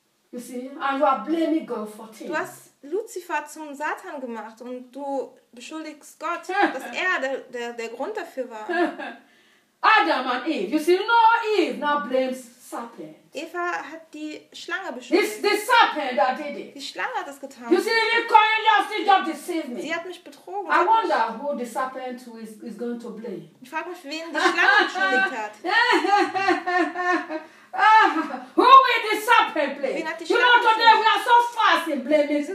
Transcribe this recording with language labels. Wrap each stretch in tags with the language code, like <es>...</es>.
<en>You see, and you are blaming God for things.</en> <de>Du hast Lucifer zum Satan gemacht und du beschuldigst Gott, dass er der Grund dafür war.</de> <en>Adam und Eve, you see, no Eve now blames serpent.</en> <de>Eva hat die Schlange beschuldigt.</de> <en>It's the serpent that did it.</en> <de>Die Schlange hat das getan.</de> <en>You see, you just deceived me.</en> <de>Sie hat mich betrogen.</de> <en>I wonder who the serpent is going to blame.</en> <de>Ich frage mich, wen die Schlange beschuldigt hat.</de> <en>Who will the serpent blame?</en> <de>Wen hat die</de> <en>Schuld? You know, today we are so fast in blaming people.</en>